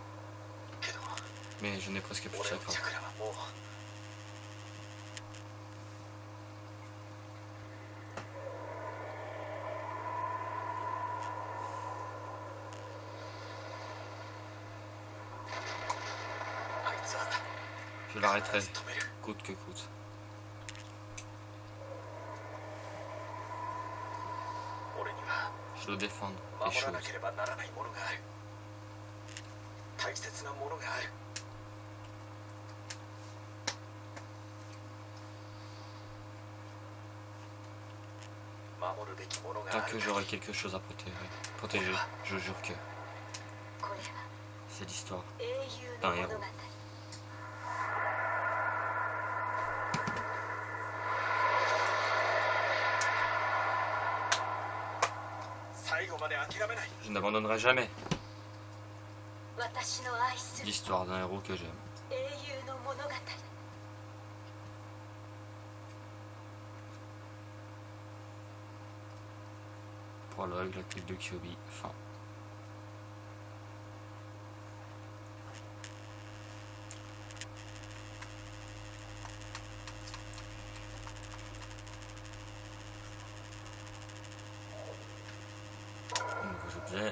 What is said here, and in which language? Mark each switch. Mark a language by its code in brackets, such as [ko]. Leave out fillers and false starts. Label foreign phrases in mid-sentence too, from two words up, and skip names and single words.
[fr] Mais je n'ai presque plus de chakra. Je l'arrêterai, coûte que coûte. Je dois défendre les [ja] 守ら [fr] choses. [ja] なければならないものがある。大切なものがある。守るべきものが [fr] Tant [ja] あ [fr] que [ja] る。 [fr] j'aurai quelque chose à protéger, je jure que [ja] これは [fr] c'est l'histoire [ja] 英雄 [fr] d'un [ja] の物 [fr] héros. [ja] 語。最後まで諦めない。 [fr] Je n'abandonnerai jamais [ja] 私の愛する [fr] l'histoire d'un héros que j'aime. [ja] 英雄の物語。 [fr] Prologue, la quête de Kyuubi, fin. Nouveaux objets.